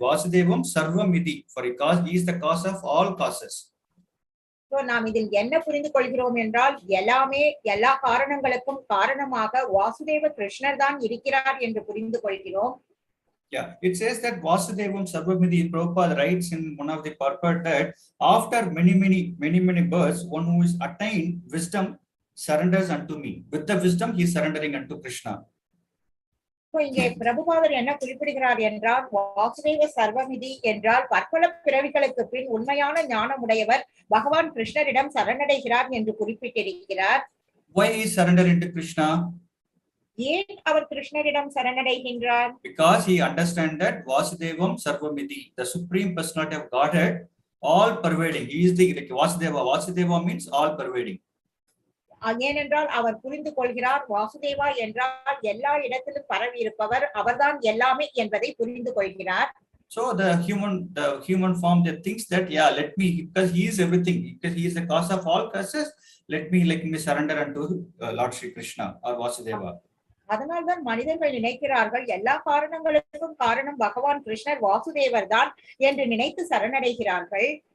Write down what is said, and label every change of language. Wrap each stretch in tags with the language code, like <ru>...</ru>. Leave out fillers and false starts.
<sa>Vāsudevaḥ sarvam iti,</sa> <en>for because he is the cause of all causes.</en> <ta>So நாம் இதில் என்ன புரிந்து கொள்கிறோம் என்றால், எல்லாமே எல்லா காரணங்களுக்கும் காரணமாக வாசுதேவ கிருஷ்ணர் தான் இருக்கிறார் என்று புரிந்து கொள்கிறோம்.</ta> <en>Yeah, it says that</en> <sa>Vāsudevaḥ sarvam iti.</sa> <en>Prabhupada writes in one of the Purport that after many births, one who is attained wisdom surrenders unto me. With the wisdom, he is surrendering unto Krishna.</en> <ta>So இங்கே பிரபுபாதர் என்ன குறிப்பிடுகிறார் என்றால், வாசுதேவ சர்வமிதி என்றால் பற்பல பிறவிகளுக்கு பின் உண்மையான ஞானமுடையவர் பகவான் கிருஷ்ணரிடம் சரணடைகிறார் என்று குறிப்பிட்டிருக்கிறார்.</ta> <en>Why is surrendering to Krishna?</en> <ta>ஏன் அவர் கிருஷ்ணரிடம் சரணடைகின்றார்?</ta> <en>Because he understands that</en> <sa>Vāsudevaḥ sarvamiti,</sa> <en>the Supreme Personality of Godhead, all pervading. He is the Vāsudeva. Vāsudeva means all pervading.</en> <ta>ஏனென்றால் அவர் புரிந்து கொள்கிறார், வாசுதேவா என்றால் எல்லா இடத்திலும் பரவி இருப்பவர், அவர்தான் எல்லாமே என்பதை புரிந்து கொள்கிறார்.</ta> <en>So the human form that thinks that let me, because he is everything, because he is the cause of all causes, let me surrender unto Lord Śrī Kṛṣṇa or Vāsudeva.</en> <ta>அதனால்தான் மனிதர்கள் நினைக்கிறார்கள், எல்லா காரணங்களுக்கும் காரணம் பகவான் கிருஷ்ணர் வாசுதேவர் தான் என்று நினைத்து சரணடைகிறார்கள்.</ta>